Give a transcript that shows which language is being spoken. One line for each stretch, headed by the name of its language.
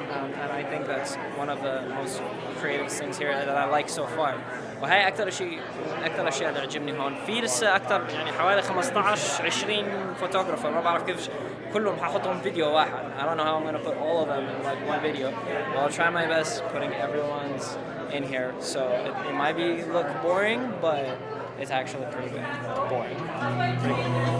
English: And I think that's one of the most creative things here that I like so far.
Arabic: وهاي اكثر شيء اللي عجبني هون. في لسه اكثر يعني حوالي 15-20 فوتوغرافر، ما بعرف كيف كلهم حاحطهم فيديو واحد.
English: I don't know how I'm going to put all of them in like one video. But I'll try my best putting everyone's in here. So it might look boring, but it's actually pretty good. Boring. Pretty good.